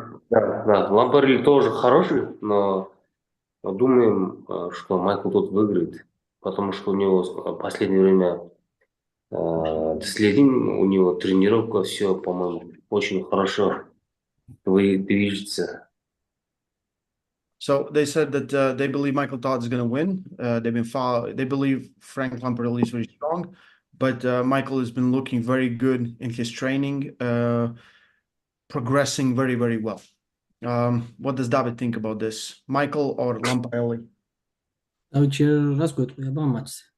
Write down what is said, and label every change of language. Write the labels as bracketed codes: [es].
[ru] Лампарелли тоже хороший, но думаем, что Майкл Тодд выиграет, потому что у него в последнее время следим, у него тренировка, все, по-моему, очень хорошо. движется. [en] So they said that they believe Michael Todd is going to win. They believe Frank Lamparelli is very strong, but Michael has been looking very good in his training, progressing very, very well. What does David think about this? Michael or Lamparelli? [ka] დავით რას გვეტყვია ამაც?